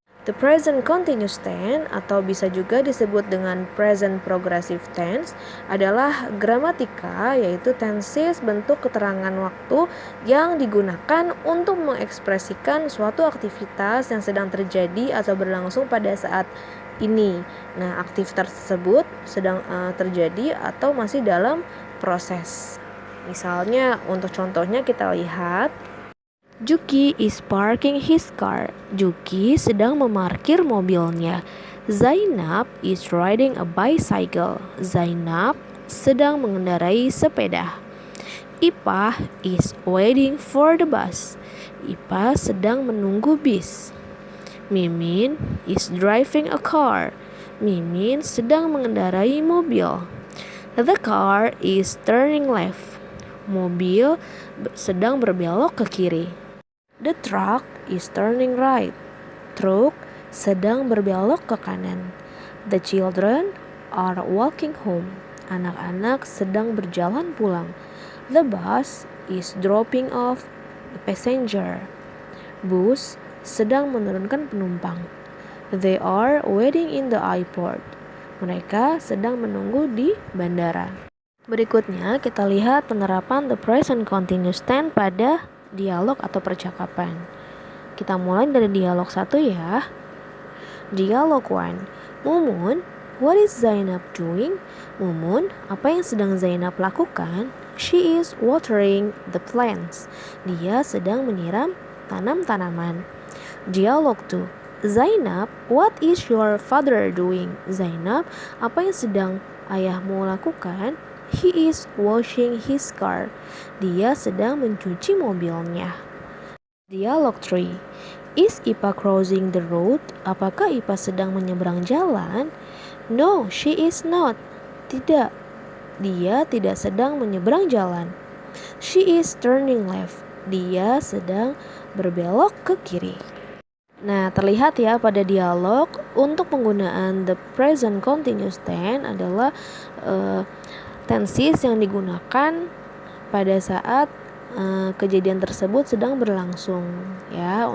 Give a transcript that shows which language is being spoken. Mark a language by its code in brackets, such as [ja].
[id] The present continuous tense atau bisa juga disebut dengan present progressive tense adalah gramatika, yaitu tenses bentuk keterangan waktu yang digunakan untuk mengekspresikan suatu aktivitas yang sedang terjadi atau berlangsung pada saat ini. Nah, aktivitas tersebut sedang terjadi atau masih dalam proses. Misalnya, untuk contohnya kita lihat, [en] Juki is parking his car. [id] Juki sedang memarkir mobilnya. [en] Zainab is riding a bicycle. [id] Zainab sedang mengendarai sepeda. [en] Ipah is waiting for the bus. [id] Ipah sedang menunggu bis. [en] Mimin is driving a car. [id] Mimin sedang mengendarai mobil. [en] The car is turning left. [id] Mobil sedang berbelok ke kiri. [en] The truck is turning right. [id] Truk sedang berbelok ke kanan. [en] The children are walking home. [id] Anak-anak sedang berjalan pulang. [en] The bus is dropping off the passenger. [id] Bus sedang menurunkan penumpang. [en] They are waiting in the airport. [id] Mereka sedang menunggu di bandara. Berikutnya kita lihat penerapan the present continuous tense pada dialog atau percakapan. Kita mulai dari dialog 1 ya. Dialog 1. [en] Mumun, what is Zainab doing? [id] Mumun, apa yang sedang Zainab lakukan? [en] She is watering the plants. [id] Dia sedang menyiram tanam-tanaman. [en] Dialog 2. Zainab, what is your father doing? [id] Zainab, apa yang sedang ayahmu lakukan? [en] He is washing his car. [id] Dia sedang mencuci mobilnya. Dialog 3. [en] Is Ipa crossing the road? [id] Apakah Ipa sedang menyeberang jalan? [en] No, she is not. [id] Tidak. Dia tidak sedang menyeberang jalan. [en] She is turning left. [id] Dia sedang berbelok ke kiri. Nah, terlihat ya pada dialog untuk penggunaan the present continuous tense adalah tenses yang digunakan pada saat kejadian tersebut sedang berlangsung ya.